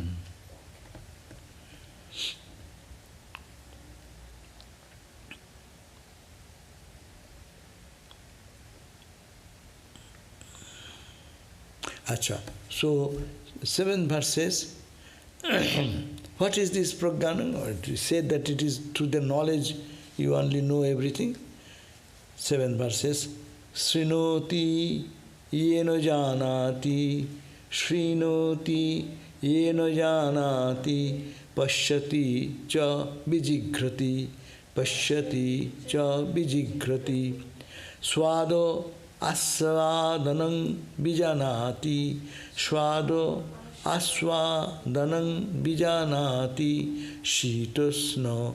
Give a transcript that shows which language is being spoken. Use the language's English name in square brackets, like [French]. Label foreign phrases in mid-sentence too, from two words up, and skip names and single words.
[Hindi] Acha. [English] So, 7th verse says, what is this prajñāna? It said that it is through the knowledge you only know everything. 7th verse says, [Sanskrit] शृणोति येन जानाति, शृणोति येन जानाति, पश्यति च विजिघ्रति, पश्यति च विजिघ्रति, स्वादो अस्वादनम् विजानाति, स्वादो अस्वदनम् विजनति शीतस्न